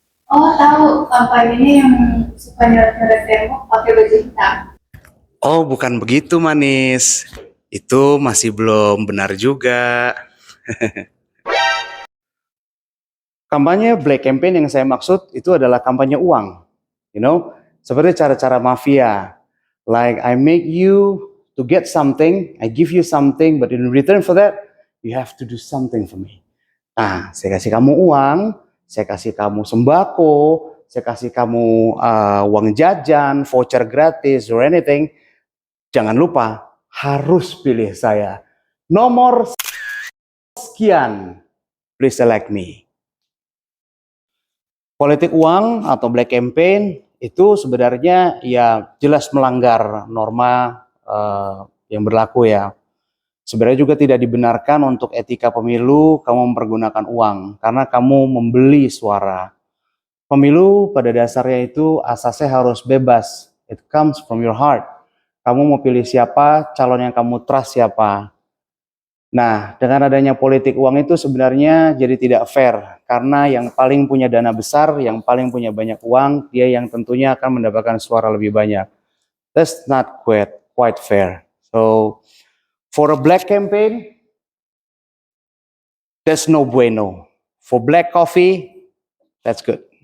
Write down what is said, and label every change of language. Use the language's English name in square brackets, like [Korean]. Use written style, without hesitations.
[Indonesian] Oh, tahu. Kampanye yang suka nyeret-nyeret tembok pakai baju hitam. Oh, bukan begitu, manis. Itu masih belum benar juga. Kampanye black campaign yang saya maksud itu adalah kampanye uang. Seperti cara-cara mafia. [English] Like I make you to get something, I give you something, but in return for that, you have to do something for me. [Indonesian] Nah, saya kasih kamu uang, saya kasih kamu sembako, saya kasih kamu uang jajan, voucher gratis, [English] or anything. [Indonesian] Jangan lupa, harus pilih saya. Nomor sekian, [English] please select me. [Indonesian] Politik uang atau black campaign itu sebenarnya ya jelas melanggar norma yang berlaku ya. Sebenarnya juga tidak dibenarkan untuk etika pemilu kamu mempergunakan uang karena kamu membeli suara. Pemilu pada dasarnya itu asasnya harus bebas. [English] It comes from your heart. [Indonesian] Kamu mau pilih siapa, calon yang kamu trust siapa. Nah, dengan adanya politik uang itu sebenarnya jadi tidak fair. Karena yang paling punya dana besar, yang paling punya banyak uang, dia yang tentunya akan mendapatkan suara lebih banyak. [English] That's not quite fair. So, for a black campaign, that's no bueno. For black coffee, that's good.